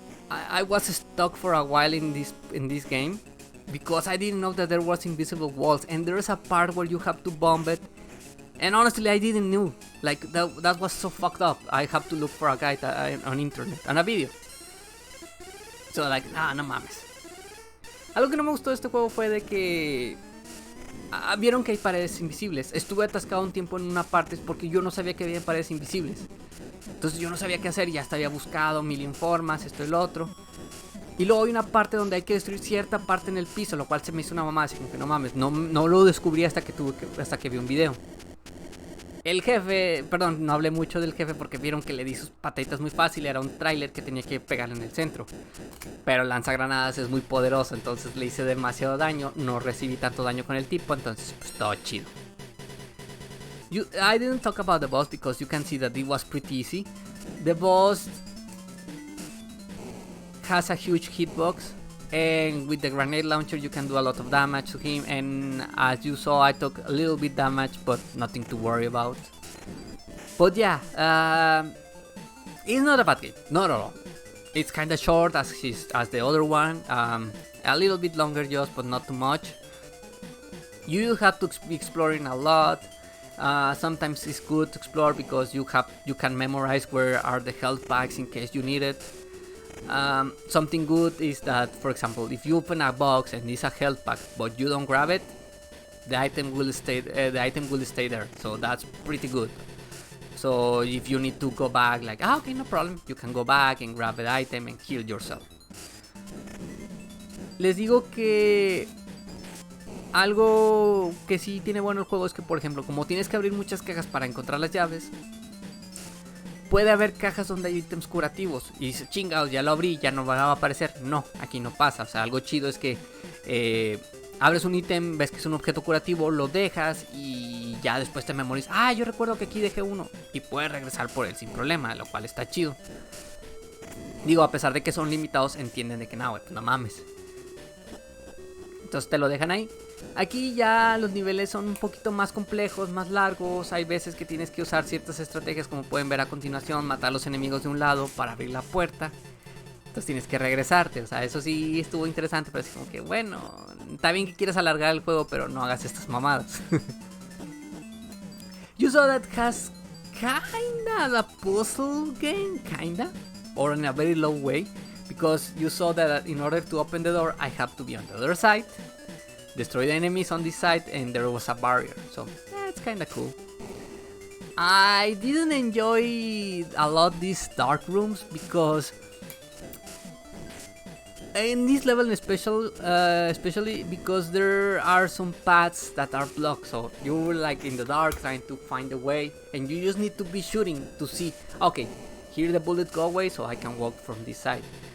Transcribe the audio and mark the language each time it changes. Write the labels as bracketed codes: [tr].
[en] I was stuck for a while in this game because I didn't know that there was invisible walls, and there is a part where you have to bomb it, and honestly I didn't know. Like that was so fucked up. I have to look for a guide on internet, on a video. So like, [es] no mames. Algo que no me gustó de este juego fue de que vieron que hay paredes invisibles. Estuve atascado un tiempo en una parte porque yo no sabía que había paredes invisibles. Entonces yo no sabía qué hacer y hasta había buscado mil informes, esto y lo otro. Y luego hay una parte donde hay que destruir cierta parte en el piso, lo cual se me hizo una mamada, así como que no mames, no lo descubrí hasta que vi un video. El jefe, perdón, no hablé mucho del jefe porque vieron que le di sus pataditas muy fácil, era un tráiler que tenía que pegarle en el centro. Pero el lanzagranadas es muy poderoso, entonces le hice demasiado daño, no recibí tanto daño con el tipo, entonces pues todo chido. [en] I didn't talk about the boss because you can see that it was pretty easy. The boss has a huge hitbox, and with the grenade launcher you can do a lot of damage to him, and as you saw I took a little bit damage but nothing to worry about. But yeah, it's not a bad game, not at all. It's kinda short as the other one, a little bit longer just, but not too much. You have to be exploring a lot. Sometimes it's good to explore because you can memorize where are the health packs in case you need it. Something good is that, for example, if you open a box and it's a health pack but you don't grab it, the item will stay there. So that's pretty good. So if you need to go back, like, okay, no problem, you can go back and grab the item and heal yourself. [es] Les digo que algo que sí tiene bueno el juego es que, por ejemplo, como tienes que abrir muchas cajas para encontrar las llaves, puede haber cajas donde hay ítems curativos y dices, chingados, ya lo abrí, ya no va a aparecer. No, aquí no pasa. O sea, algo chido es que abres un ítem, ves que es un objeto curativo, lo dejas y ya después te memorizas. Yo recuerdo que aquí dejé uno y puedes regresar por él sin problema, lo cual está chido. Digo, a pesar de que son limitados, entienden de que no, pues no mames. Entonces te lo dejan ahí. Aquí ya los niveles son un poquito más complejos, más largos. Hay veces que tienes que usar ciertas estrategias, como pueden ver a continuación, matar a los enemigos de un lado para abrir la puerta. Entonces tienes que regresarte. O sea, eso sí estuvo interesante, pero es como que bueno, está bien que quieras alargar el juego, pero no hagas estas mamadas. [en] You saw that has kinda a puzzle game, kinda, or in a very low way, because you saw that in order to open the door I have to be on the other side, destroy the enemies on this side, and there was a barrier. So it's kinda cool. I didn't enjoy a lot these dark rooms because in this level especially because there are some paths that are blocked, so you're like in the dark trying to find a way and you just need to be shooting to see, okay, here the bullets go away so I can walk from this side.